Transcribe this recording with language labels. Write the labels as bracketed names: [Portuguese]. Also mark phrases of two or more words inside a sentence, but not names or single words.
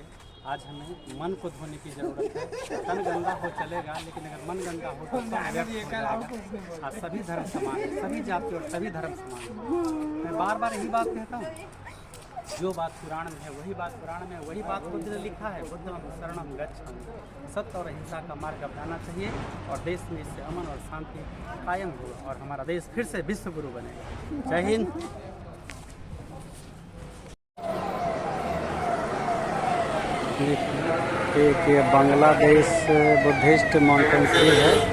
[Hindi] आज हमें मन को धोने की ज़रूरत है। तन गंदा हो चलेगा, लेकिन अगर मन गंदा हो तो सब व्यर्थ हो जाएगा। आज सभी धर्म समान है, सभी जाति और सभी धर्म समान है। मैं बार बार यही बात कहता हूँ, जो बात पुराण में है वही बात पुराण में है, वही बात बुद्ध ने लिखा है, [Pali] बुद्धं शरणं गच्छामि। [Hindi] सत्य और अहिंसा का मार्ग अपनाना चाहिए और देश में इससे अमन और शांति कायम होगा और हमारा देश फिर से विश्व गुरु बनेगा। जय हिंद। एक ये बांग्लादेश बुद्धिस्ट मॉन्टेंसी है।